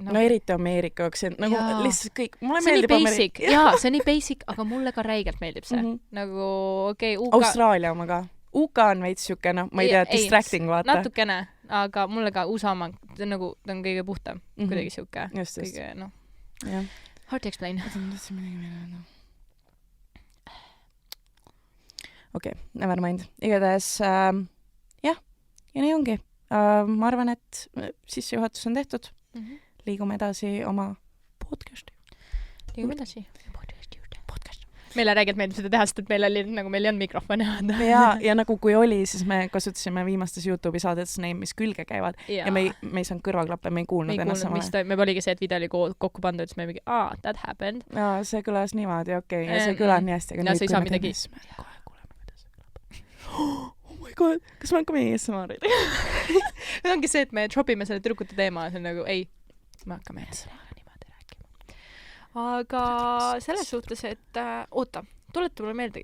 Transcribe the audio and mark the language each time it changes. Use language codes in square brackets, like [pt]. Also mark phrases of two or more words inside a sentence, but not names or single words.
[et] No eriti Ameerika jaoks, nagu lihtsalt kõik, mulle meeldib Ameerika. Jaa, see on nii basic, aga mulle ka räigelt meeldib see. Nagu, okei, UK... Austraalia oma ka. UK on veits siuke, ma ei tea, distracting vaata. Natukene, aga mulle ka USA oma, ta on kõige puhtam, kuidagi siuke. Kõige, [en] hard to explain. Okei, never mind. [et] Igatahes ja nii ongi. Ma arvan, et sissejuhatus on tehtud. Liigume edasi oma podcasti. Liigume edasi. Podcast. Meile räägilt meeldib seda teha, sest et meil ei olnud mikrofone. Ja nagu kui oli, siis me kasutasime viimastes YouTube'i saadetes neid, mis külge käivad. Ja me ei saanud kõrvaklappe, me ei kuulnud ennast samale. Me oligi see, et video oli kokku pandud, siis me mingi, [en] that happened. [et] Ja see kõlas niimoodi, okei. Ja see kõlas nii hästi. Ja see ei saa midagi. Kas me hakkame ASMR-i? See ongi see, et me dropime selle tüdrukute teema ja see on nagu, ei, me hakkame niimoodi rääkima. Aga selles suhtes, et oota, tuleta mulle meelde.